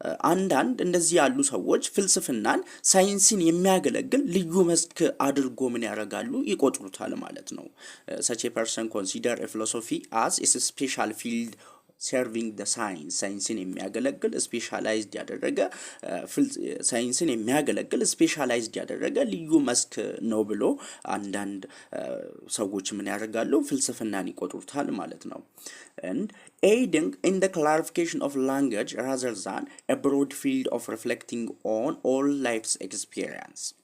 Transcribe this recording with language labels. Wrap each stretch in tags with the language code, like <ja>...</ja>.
<am>አንዳንድ እንደዚህ ያሉ ሰዎች ፍልስፍናን ሳይንስን የሚያገለግል ልዩ መስክ አድርጎ ምን ያደርጋሉ? ይቆጥሩታል ማለት ነው።</am> <en>Such a person consider a philosophy as a special field serving the science.</en> <am>ሳይንስን የሚያገለግል ስፔሻላይዝድ ያደረገ ሳይንስን የሚያገለግል ስፔሻላይዝድ ያደረገ ልዩ መስክ ነው ብሎ አንዳንድ ሰዎች ምን ያደርጋሉ? ፍልስፍናን ይቆጥሩታል ማለት ነው።</am> <en>And aiding in the clarification of language rather than a broad field of reflecting on all life's experience.</en>